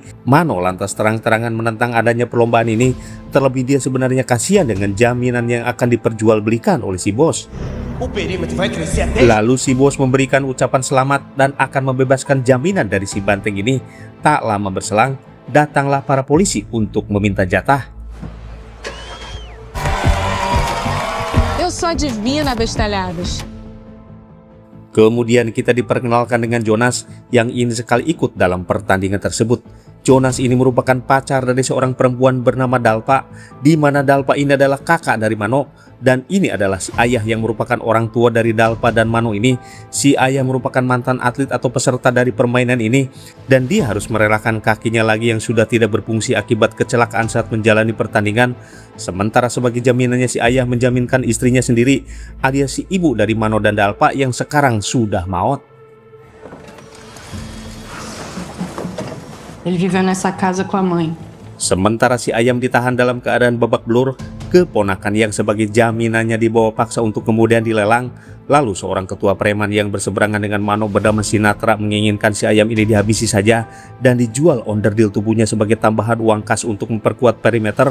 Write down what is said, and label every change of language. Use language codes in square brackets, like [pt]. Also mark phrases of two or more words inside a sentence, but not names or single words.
[id] Mano lantas terang-terangan menentang adanya perlombaan ini. Terlebih dia sebenarnya kasihan dengan jaminan yang akan diperjualbelikan oleh si bos. Lalu si bos memberikan ucapan selamat dan akan membebaskan jaminan dari si banteng ini. Tak lama berselang, datanglah para polisi untuk meminta jatah. [pt] Eu sou divina, bestalhadas. [id] Kemudian kita diperkenalkan dengan Jonas yang ingin sekali ikut dalam pertandingan tersebut. Jonas ini merupakan pacar dari seorang perempuan bernama Dalpa, di mana Dalpa ini adalah kakak dari Mano, dan ini adalah si ayah yang merupakan orang tua dari Dalpa dan Mano ini. Si ayah merupakan mantan atlet atau peserta dari permainan ini, dan dia harus merelakan kakinya lagi yang sudah tidak berfungsi akibat kecelakaan saat menjalani pertandingan. Sementara sebagai jaminannya si ayah menjaminkan istrinya sendiri, alias si ibu dari Mano dan Dalpa yang sekarang sudah maut. [pt] Ele viveu nessa casa com a mãe. [id] Sementara si ayam ditahan dalam keadaan babak belur, keponakan yang sebagai jaminannya dibawa paksa untuk kemudian dilelang. Lalu seorang ketua preman yang berseberangan dengan Mano bernama Sinatra menginginkan si ayam ini dihabisi saja dan dijual onderdil tubuhnya sebagai tambahan uang kas untuk memperkuat perimeter.